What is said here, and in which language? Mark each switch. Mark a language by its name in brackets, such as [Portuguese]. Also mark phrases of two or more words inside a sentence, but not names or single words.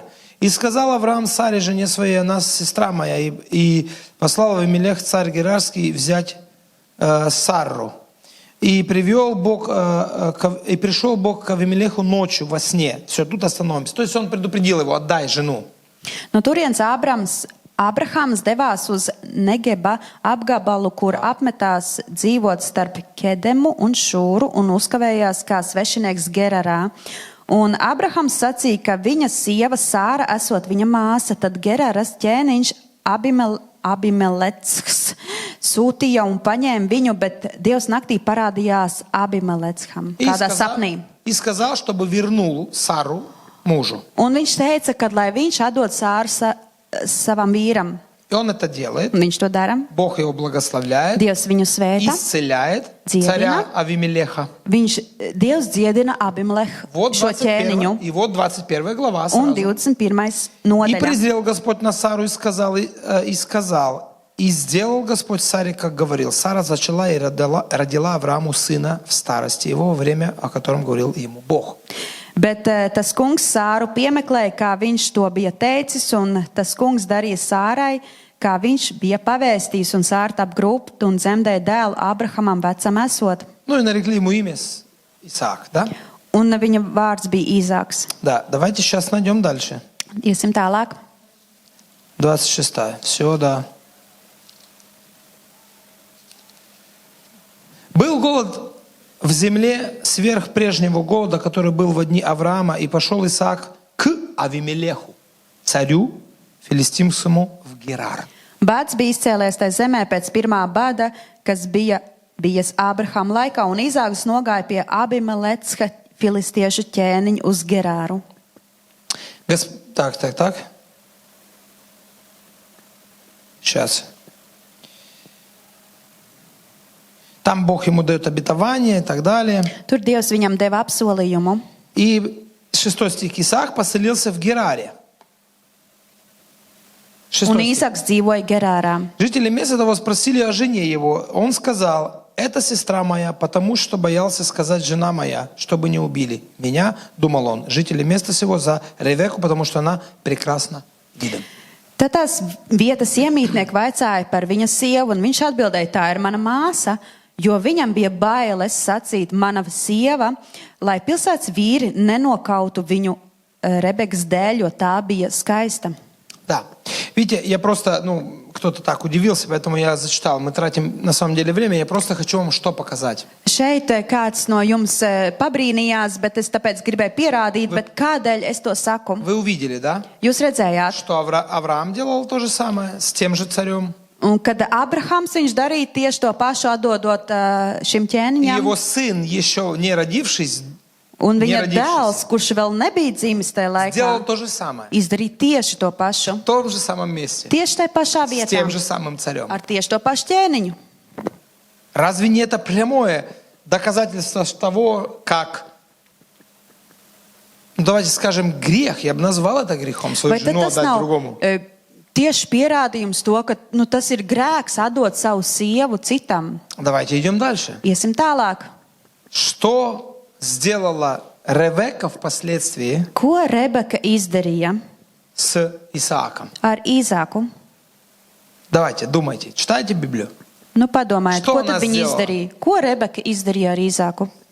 [Russian] И сказал Авраам Саре, жене своей, она сестра моя, и послал Авимелех, царь Герарский, взять Сарру. И пришел Бог к Авимелеху ночью во сне. Все, тут остановимся. То есть он предупредил его, отдай жену. [Latvian] No turienes Abrahams devās uz Negeba apgabalu, kur apmetās dzīvot starp Kedemu un Šūru un uzkavējās kā svešinieks Gerarā. Un Abrahams sacīja, ka viņa sieva Sāra esot viņa māsa, tad Geraras ķēniņš Abimelecs sūtīja un paņēma viņu, bet Dievs naktī parādījās Abimelecam kādā sapnī. [Russian] И сказал, чтобы вернул Сару мужу. [Latvian] Un viņš teica, ka lai viņš atdod Sāru savam vīram. [Russian] И он это делает. [Latvian] Un viņš to dara. [Russian] Бог его благословляет, [Latvian] Dievs viņu svēta. [Russian] исцеляет [Latvian] Dziedina. [Russian] царя Авимелеха. [Latvian] Dievs dziedina Abimelehu [Russian] Вот [Latvian] šo 21, ķēniņu. [Russian] и вот 21 глава [Latvian] Un [Russian] сразу. 21. И [Latvian] nodaļa. [Russian] презрел Господь на Сару и сделал Господь Саре, как говорил. Сара зачала и родила Аврааму сына в старости его во время, о котором говорил ему Бог. [Latvian] Bet tas kungs Sāru piemeklēja, kā viņš to bija teicis, un tas kungs darīja Sārai, kā viņš bija pavēstījis, un Sāra tap grūpt un dzemdēja dēlu Abrahamam vecam esot. [Russian] Ну и нарекли ему имя Исаак, да? [Latvian] Un viņa vārds bija Īzāks. [Russian] Да, давайте сейчас найдем дальше. [Latvian] Iesim tālāk. [Russian] 26. Все, да. Был голод в земле сверх прежнего голода, который был во дни Авраама, и пошел Исаак к Авимелеху, царю филистимскому в Герар. [Latvian] Bāds bija izcēlies tajā zemē pēc pirmā bada, kas bija bijis Ābrahama laikā, un Īzāks nogāja pie Abimelecka filistiešu ķēniņa uz Gerāru. [Russian] Так. Сейчас. Там Бог ему дает обетование и так далее. [Latvian] Tur Dievs viņam deva apsolījumu. [Russian] И 6 стих. Исаак поселился в Гераре. [Latvian] 6 Un [Russian] стих. [Latvian] Īzāks dzīvoja Gerārā. [Russian] Жители места того спросили о жене его. Он сказал: это сестра моя, потому что боялся сказать жена моя, чтобы не убили меня, думал он. Жители места сего за Ревеку, потому что она прекрасна видом. [Latvian] Tad tās vietas iemītnieki vaicāja par viņas sievu, un viņš atbildēja, tā ir mana māsa, jo viņam bija bailes sacīt mana sieva, lai pilsētas vīri nenokautu viņu Rebekas dēļ, jo tā bija skaista. [Russian] Да. Видите, я просто, кто-то так удивился, поэтому я зачитал. Мы тратим на самом деле время, я просто хочу вам что показать. [Latvian] Šeit kāds no jums pabrīnījās, bet es tāpēc gribēju pierādīt, bet kādēļ es to saku? [Russian] Вы увидели, да? [Latvian] Jūs redzējāt, [Russian] Что Авраам делал то же самое с тем же царем. [Latvian] un kad Abrahams viņš darīja tieši to pašu atdodot šim [Russian] И [Latvian] ķēniņam, [Russian] его сын, еще не родившись, [Latvian] un [Russian] не [Latvian] viņa [Russian] родившись, [Latvian] dēls, kurš vēl nebija dzimis tajā laikā, [Russian] сделал то же самое. [Latvian] izdarīja tieši to pašu. [Russian] В том же самом месте. [Latvian] Tieši tajā pašā [Russian] С [Latvian] vietā, [Russian] тем же самым царем. [Latvian] ar tieši to pašu ķēniņu. [Russian] Разве не это прямое доказательство того, как, давайте скажем, грех, я бы назвал это грехом, свою [Latvian] Vai tad [Russian] жену [Latvian] tas [Russian] отдать [Latvian] nav [Russian] другому. [Latvian] tieši pierādījums to, ka tas ir grēks atdot savu sievu citam? [Russian] Давайте идем дальше. [Latvian] Iesim tālāk. [Russian] Что сделала Ревека впоследствии [Latvian] Ko Rebeka izdarīja [Russian] с Исааком? [Latvian] ar Īzāku? [Russian] Давайте, думайте, читайте Библию. [Latvian] Nu, padomājiet, [Russian] Что [Latvian] ko [Russian] она [Latvian] tad viņa [Russian] сделала? [Latvian] izdarīja? Ko Rebeka izdarīja ar Īzāku?